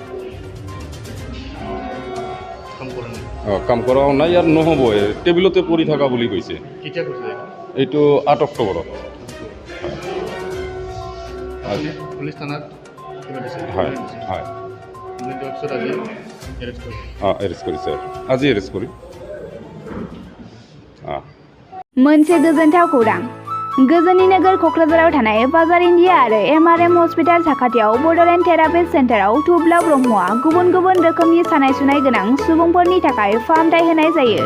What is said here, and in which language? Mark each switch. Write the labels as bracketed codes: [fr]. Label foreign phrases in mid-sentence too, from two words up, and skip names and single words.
[as] কাম কৰাও নাই আৰু নহ'ব, টেবুলতে পৰি থকা বুলি কৈছে। এইটো 8 অক্টোবৰত। হয় হয়, এৰেষ্ট কৰিছে, আজি এৰেষ্ট কৰি। [brx] मोनसे गोजोनथाव खौरां। गोजोननि नोगोर कक्राझाराव थानाय बाजार इन्डिया आरो एमआरएम हस्पिटाल साखाथियाव बड'लेण्ड थेरापिस्ट सेन्टाराव थुब्ला ब्रह्मआ गुबुन गुबुन रोखोमनि सानाय सुनाय गोनां सुबुंफोरनि थाखाय फाहामथाय होनाय जायो।